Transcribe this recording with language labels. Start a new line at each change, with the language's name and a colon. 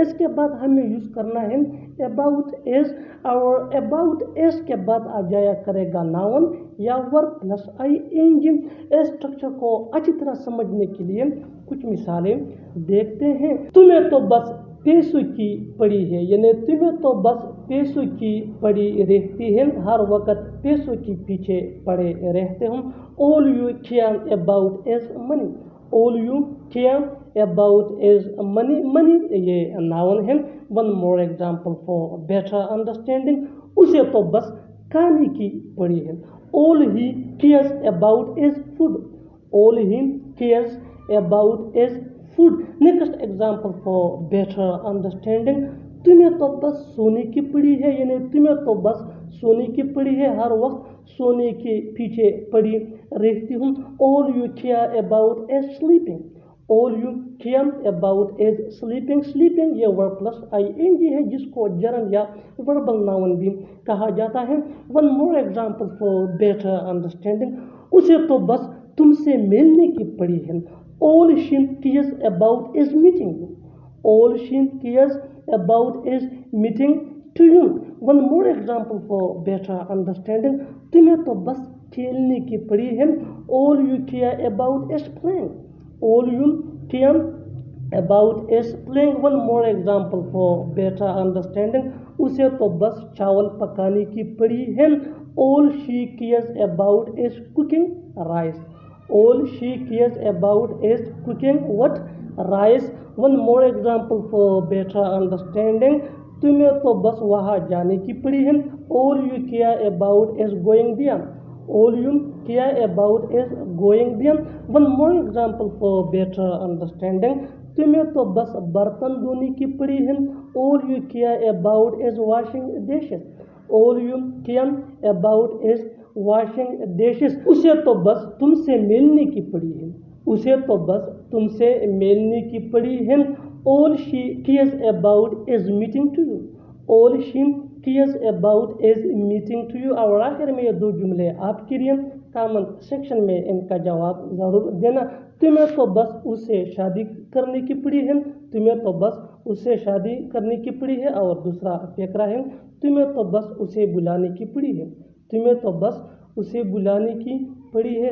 Urdu: اس کے بعد ہمیں یوز کرنا ہے اباؤٹ ایز، اور اباؤٹ ایز کے بعد آ جایا کرے گا ناؤن یا verb plus I N جی. اس structure کو اچھی طرح سمجھنے کے لیے کچھ مثالیں دیکھتے ہیں. تمہیں تو بس پیسوں کی پڑی ہے، یعنی تمہیں تو بس پیسوں کی پڑی رہتی ہے، ہر وقت پیسوں کے پیچھے پڑے رہتے ہوں.
English: all you care about is money، all you care about is money.
Urdu: money یہ ناؤن ہے.
English: one more example for better understanding،
Urdu: اسے تو بس کھانے کی پڑی ہے.
English: all he cares about is food، all he cares about is food. next example for better understanding،
Urdu: تمہیں تو بس سونے کی پڑی ہے، یعنی تمہیں تو بس سونے کی پڑی ہے، ہر وقت سونے کے پیچھے پڑی رہتی ہوں.
English: all you care about is sleeping، all you care about is sleeping.
Urdu: sleeping یہ verb plus I N جی ہے جس کو جرن یا وربل ناؤن بھی کہا جاتا ہے.
English: one more example for better understanding،
Urdu: اسے تو بس تم سے ملنے کی پڑی ہے.
English: all she cares about is meeting you، all she cares about is meeting to you. one more example for better understanding،
Urdu: تمہیں تو بس کھیلنے کی پڑی ہے.
English: all you care about is playing، all you care about is playing. one more example for better understanding،
Urdu: اسے تو بس چاول پکانے کی پڑی ہے.
English: all she cares about is cooking rice، all she cares about is cooking what rice. one more example for better understanding،
Urdu: تمہیں تو بس وہاں جانے کی پڑی ہے.
English: all you care about is going there، all you care about is going there. one more example for better understanding،
Urdu: تمہیں تو بس برتن دھونے کی پڑی ہے.
English: all you care about is washing dishes، all you care about is washing dishes.
Urdu: اسے تو بس تم سے ملنے کی پڑی ہے، اسے تو بس تم سے ملنے کی پڑی ہے.
English: all she cares about is meeting to you، all she cares about is meeting to you.
Urdu: اور آخر میں یہ دو جملے آپ کے لیے کامنٹ سیکشن میں ان کا جواب ضرور دینا. تمہیں تو بس اس سے شادی کرنے کی پڑی ہے، تمہیں تو بس اس سے شادی کرنے کی پڑی ہے. اور دوسرا فقرہ ہے تمہیں تو بس اسے بلانے کی پڑی ہے، تمہیں تو بس اسے بلانے کی پڑی ہے.